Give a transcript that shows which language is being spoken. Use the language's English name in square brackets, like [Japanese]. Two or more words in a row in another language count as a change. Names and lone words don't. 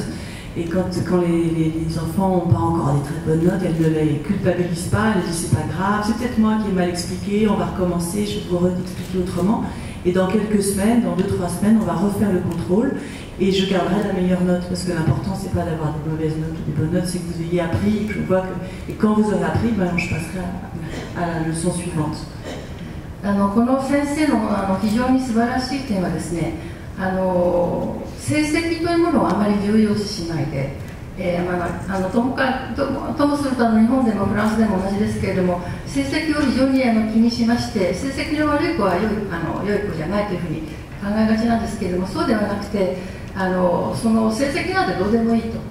[French] Et quand les enfants n'ont pas encore des très bonnes notes, elles ne les culpabilisent pas, elles disent c'est pas grave, c'est peut-être moi qui ai mal expliqué, on va recommencer, je vais vous expliquer autrement. Et dans quelques semaines, dans 2-3 semaines, on va refaire le contrôle et je garderai la meilleure note parce que l'important c'est pas d'avoir des mauvaises notes ou des bonnes notes, c'est que vous ayez appris et que je vois que et quand vous aurez appris, je passerai à la leçon suivante. [Japanese] この先生の非常に素晴らしい点はですね、成績というものをあまり重要視しないで、ともすると日本でもフランスでも同じですけれども、成績を非常に気にしまして、成績の悪い子は良い子じゃないというふうに考えがちなんですけれども、そうではなくてその成績なんてどうでもいいと。